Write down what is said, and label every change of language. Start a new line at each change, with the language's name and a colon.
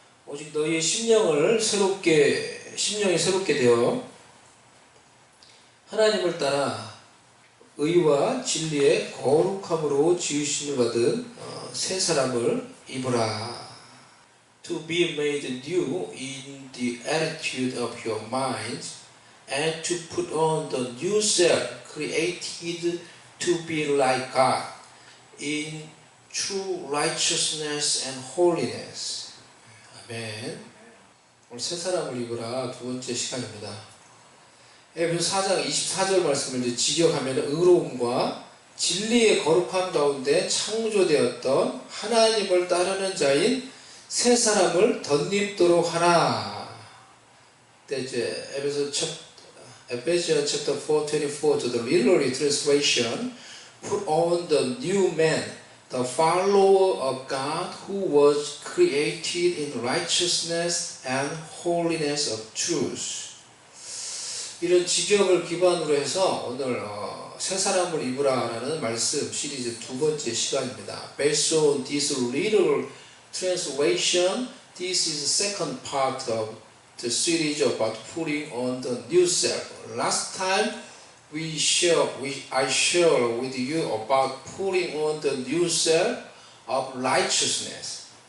Korean: 오직 너희의 심령이 새롭게 되어 하나님을 따라 의와 진리의 거룩함으로 지으심을 받은 새 사람을 입으라.
English: To be made new in the attitude of your mind and to put on the new self created to be like God in true righteousness and holiness.
Korean: 아멘. 오늘 새 사람을 입으라 두 번째 시간입니다. 에베소 4장 24절 말씀을 이제 직역하면 의로움과 진리의 거룩함 가운데 창조되었던 하나님을 따르는 자인 새 사람을 덧입도록 하라. 이제
English: Ephesians chapter 4:24 to the literary translation, put on the new man, the follower of God who was created in righteousness and holiness of truth.
Korean: 이런 직역을 기반으로 해서 오늘 새 사람을 입으라라는 말씀 시리즈 두 번째 시간입니다.
English: Based on this literal translation, this is the second part of the series about putting on the new self. Last time I shared with you about putting on the new self of righteousness.